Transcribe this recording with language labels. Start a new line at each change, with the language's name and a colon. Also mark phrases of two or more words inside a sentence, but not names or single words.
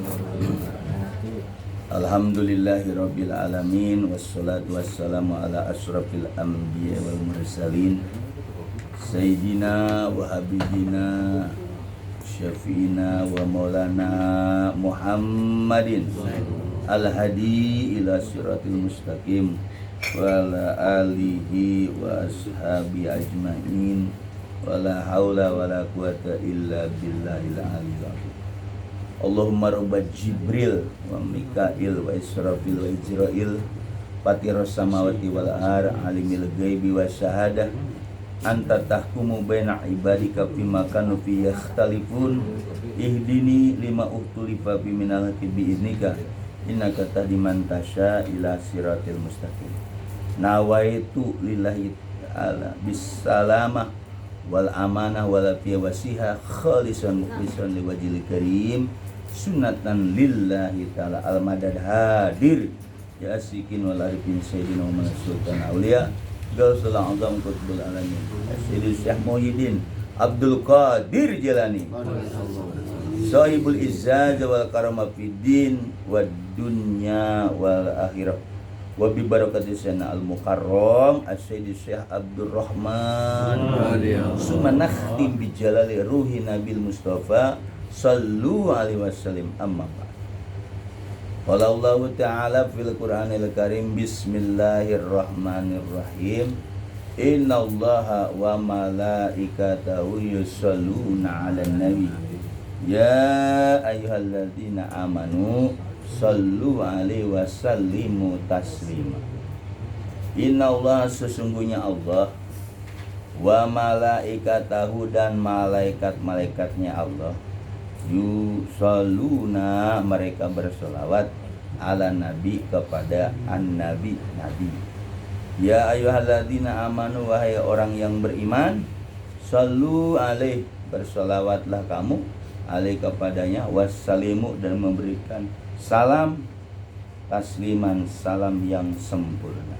Arabic: الحمد لله رب العالمين والصلاة والسلام على أشرف الأنبياء والمرسلين سيدنا وحبيبنا شفيعنا ومولانا محمد الهادي إلى صراط المستقيم وعلى آله وأصحابه أجمعين ولا حول ولا قوة إلا بالله العلي العظيم. اللهم رب جبريل وميكائيل وإسرافيل وعزرائيل فاطر السماوات والأرض عالم الغيب والشهادة أنت تحكم بين عبادك فيما كانوا فيه يختلفون اهدني لما اختلف فيه من الحق بإذنك إنك تهدي من تشاء إلى صراط المستقيم. نويت لله تعالى بالسلامة والأمانة والعافية والصحة خالصا مخلصا لوجه الكريم سنة لله تعالى الـ مدد حاضر يا عاشقين والعارفين سيدنا محمد سلطان الأولياء غوث الأعظم قطب العالمين سيدي شيخ محيي الدين عبد القادر جيلاني صاحب العز والكرامة في الدين والدنيا والآخرة وببركة سيدنا المكرم السيد شيخ عبد الرحمن ثم نختم بجلال روح النبي المصطفى صلوا عليه وسلم أما بعد. قال الله تعالى في القرآن الكريم بسم الله الرحمن الرحيم إن الله وملائكته يصلون على النبي يا أيها الذين آمنوا صلوا عليه وسلموا تسليما.
Indonesian: Innallaha sesungguhnya Allah
Arabic: وملائكته
Indonesian: dan malaikat-malaikatnya Allah yusalluna mereka bersolawat
Arabic: على نبي
Indonesian: kepada an-nabi nabi.
Arabic: يا أيها الذين آمنوا
Indonesian: wahai orang yang beriman
Arabic: صلوا عليه
Indonesian: bersolawatlah kamu alaih kepadanya wassalimu dan memberikan salam tasliman salam yang sempurna.